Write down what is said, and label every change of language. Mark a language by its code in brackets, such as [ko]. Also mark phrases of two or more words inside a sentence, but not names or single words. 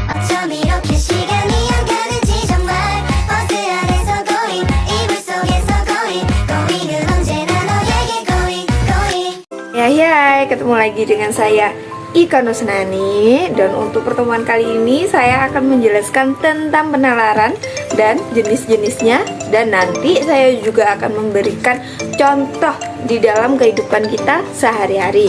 [ko] 좀 이렇게 시간이 안 가는지 정말 버스 안에서 going 이불 속에서 going은 언제나 너에게 going. [id] Hai, ketemu lagi dengan saya Ika Nusnani. Dan untuk pertemuan kali ini saya akan menjelaskan tentang penalaran dan jenis-jenisnya. Dan nanti saya juga akan memberikan contoh di dalam kehidupan kita sehari-hari.